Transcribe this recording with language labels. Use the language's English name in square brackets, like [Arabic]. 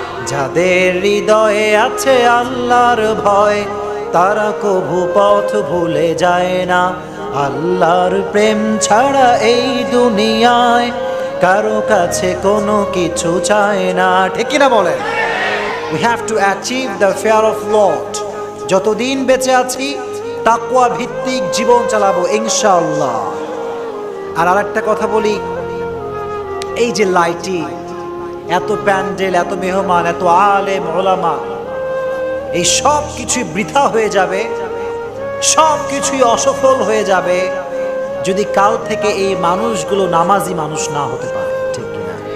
[Bangla] যাদের হৃদয়ে আছে আল্লাহর ভয় তারা কভু পথ ভুলে যায় না। আল্লাহর প্রেম ছাড়া এই দুনিয়ায় কারো কাছে কোনো কিছু চায় না, ঠিক না বলেন? [English] We have to achieve the fear of Lord. [Bangla] যতদিন বেঁচে আছি তাকওয়া ভিত্তিক জীবন চালাবো ইনশাআল্লাহ। আর আরেকটা কথা বলি, এই যে লাইটিং, এত প্যান্ডেল, এত মেহমান, এত আলেম ওলামা, এই সব কিছুই বৃথা হয়ে যাবে, সব কিছুই অসফল হয়ে যাবে যদি কাল থেকে এই মানুষগুলো নামাজি মানুষ না হতে পারে, ঠিক কিনা?